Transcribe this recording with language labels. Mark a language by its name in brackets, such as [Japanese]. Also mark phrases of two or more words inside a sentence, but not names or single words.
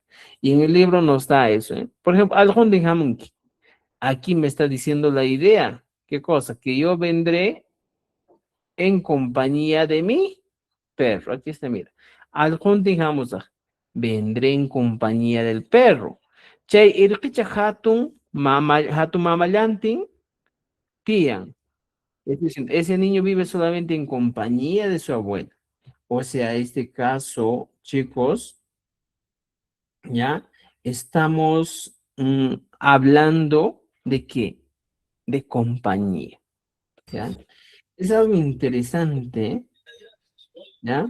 [Spanish] Y en el libro nos da eso, ¿eh? Por ejemplo, [Quechua] Aljon de Hamunki. [Spanish] Aquí me está diciendo la idea. ¿Qué cosa? Que yo vendré en compañía de mi perro. Aquí está, mira. [Quechua] Aljon de Hamuzaj. [Spanish] Vendré en compañía del perro. [Quechua] Chay irqicha hatun mamayantin tian. [Spanish] Es decir, ese niño vive solamente en compañía de su abuela. O sea, este caso, chicos, ya estamos hablando de qué? De compañía. ¿Ya? Es algo interesante, ¿ya?